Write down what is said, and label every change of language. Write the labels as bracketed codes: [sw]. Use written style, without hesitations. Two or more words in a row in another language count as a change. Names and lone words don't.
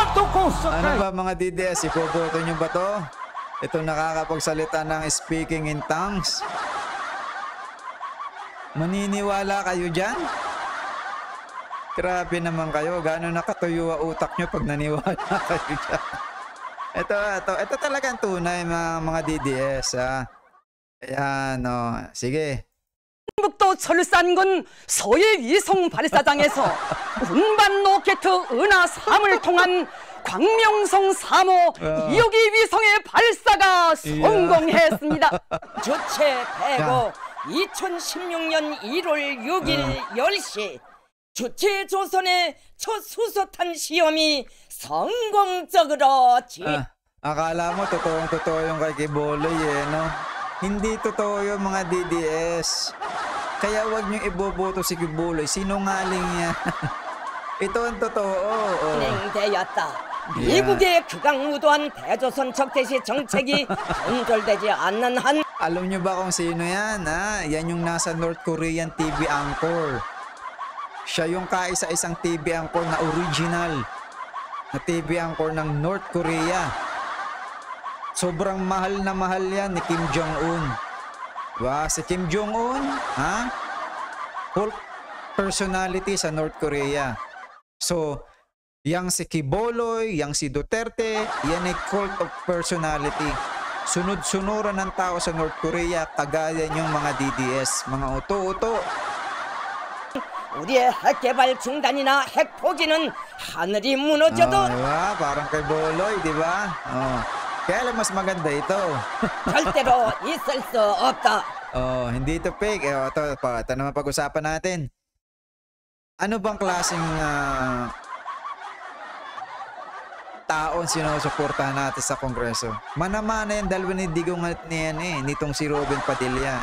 [tl] Ano 토코사카이 ba, mga DDS? Ipoboto niyo ba to? Ito nakakapagsalita ng [en] speaking in tongues. [tl] Maniniwala kayo dyan? Grabe naman kayo. Gano'n nakatuyo ang utak nyo pag naniwala kayo dyan. Ito talagang tunay, mga DDS. Ayan, sige. [ko] 북도 철산군 서해 위성 발사장에서 운반 로켓 은하 3을 통한 광명성 3호 2호기 위성의 발사가 성공했습니다. 주체 대고 2016년 1월 6일 10시 주체 조선의 첫 수소탄 시험이 성공적으로 [tl] Akala mo totoo yung kay Kibuloy, no? Hindi totoo yung mga DDS. Kaya wag niyo iboboto si Kibuloy. Sinungaling yan. Ito ang totoo. [ko] 진행되었다. 미국의 극악무도한 대조선 적대시 정책이 건절되지 않는 한 [tl] Alam niyo ba kung sino yan? Yan yung nasa [en] North Korean TV anchor. [tl] Siya yung kaisa-isang [en] TV anchor [tl] na original na [en] TV anchor [tl] ng North Korea. Sobrang mahal na mahal yan ni Kim Jong-un. Diba? Si Kim Jong-un, [en] cult personality [tl] sa North Korea. So, yang si Kibuloy, yang si Duterte, yan ay [en] cult of personality. [tl] Sunod-sunuran ng tao sa North Korea, kagaya yung mga DDS, mga uto-uto. [ko] 우리의 핵 개발 중단이나 핵 포기는 하늘이 무너져도 [tl] Diba? Parang kay Boloy, diba? Kaya lang mas maganda ito. [ko] 절대로 있을 수 없다. [tl] Hindi ito fake. Ito naman pag-usapan natin. Ano bang klaseng taon sinusuportahan natin sa Kongreso? Manamana yan, dalawa ni Digong at niyan nitong si Robin Padilla.